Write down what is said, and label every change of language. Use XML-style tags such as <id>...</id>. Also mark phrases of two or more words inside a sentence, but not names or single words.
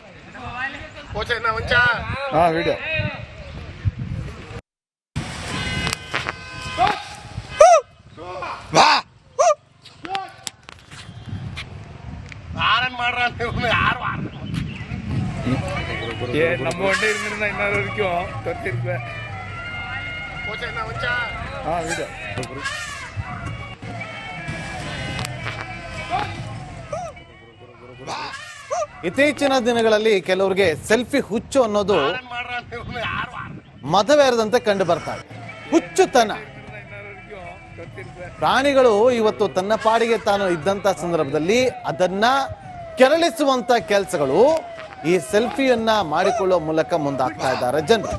<ta>வீடியோ நம்ம வண்டி இருந்திருந்தா இன்னொரு வரைக்கும் துரத்திருக்குவேன். வீடியோ</ta> <kn>ಇತ್ತೀಚಿನ ದಿನಗಳಲ್ಲಿ ಕೆಲವರಿಗೆ ಸೆಲ್ಫಿ ಹುಚ್ಚು ಅನ್ನೋದು ಮತವೇರದಂತೆ ಕಂಡು ಬರ್ತಾರೆ. ಹುಚ್ಚುತನ. ಪ್ರಾಣಿಗಳು ಇವತ್ತು ತನ್ನ ಪಾಡಿಗೆ ತಾನು ಇದ್ದಂತ ಸಂದರ್ಭದಲ್ಲಿ ಅದನ್ನ ಕೆರಳಿಸುವಂತ ಕೆಲಸಗಳು ಈ ಸೆಲ್ಫಿಯನ್ನ ಮಾಡಿಕೊಳ್ಳುವ ಮೂಲಕ ಮುಂದಾಗ್ತಾ ಇದ್ದಾರೆ ಜನರು.</kn>